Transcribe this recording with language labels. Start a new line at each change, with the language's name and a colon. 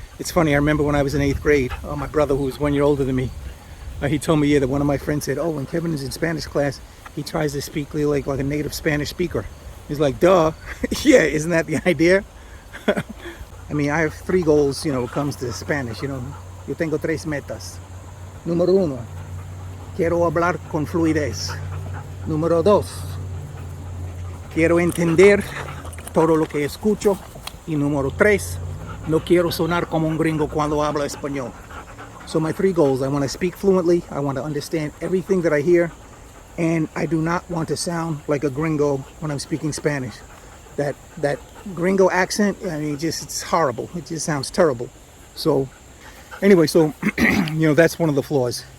English: It's funny, I remember when I was in 8th grade, my brother, who was 1 year older than me, he told me that one of my friends said, oh, when Kevin is in Spanish class, he tries to speak like a native Spanish speaker. He's like, duh. Yeah, isn't that the idea? I mean, I have 3 goals, when it comes to Spanish.
Spanish: Yo tengo 3 metas. Número 1, quiero hablar con fluidez. Número 2, quiero entender todo lo que escucho. Y número 3, no quiero sonar como un gringo cuando hablo español.
English: So my 3 goals: I want to speak fluently, I want to understand everything that I hear, and I do not want to sound like a gringo when I'm speaking Spanish. That gringo accent, I mean, it's horrible. It just sounds terrible. So anyway, that's one of the flaws.